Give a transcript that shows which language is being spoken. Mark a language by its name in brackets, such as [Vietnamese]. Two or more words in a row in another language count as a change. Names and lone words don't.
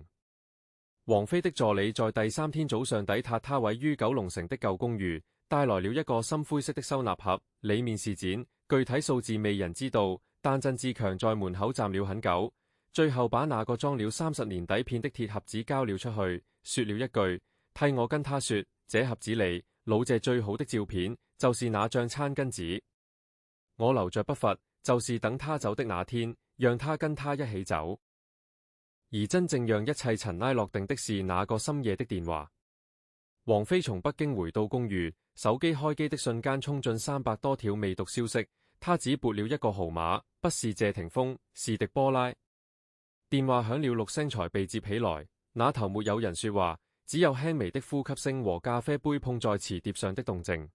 [Chinese] 王菲的助理在第3天早上抵達她位於九龍城的舊公寓，帶來了一個深灰色的收納盒，裡面是錢，具體數字未人知道，但曾志強在門口站了很久，最後把那個裝了30年底片的鐵盒子交了出去，說了一句：替我跟他說，這盒子裡老謝最好的照片就是那張餐巾紙，我留着不罰，就是等他走的那天，讓他跟他一起走。而真正讓一切塵埃落定的是那個深夜的電話。王菲從北京回到公寓，手機開機的瞬間衝進300多條未讀消息，她只撥了一個號碼，不是謝霆鋒，是狄波拉。電話響了6聲才被接起來，那頭沒有人說話，只有輕微的呼吸聲和咖啡杯碰在瓷碟上的動靜。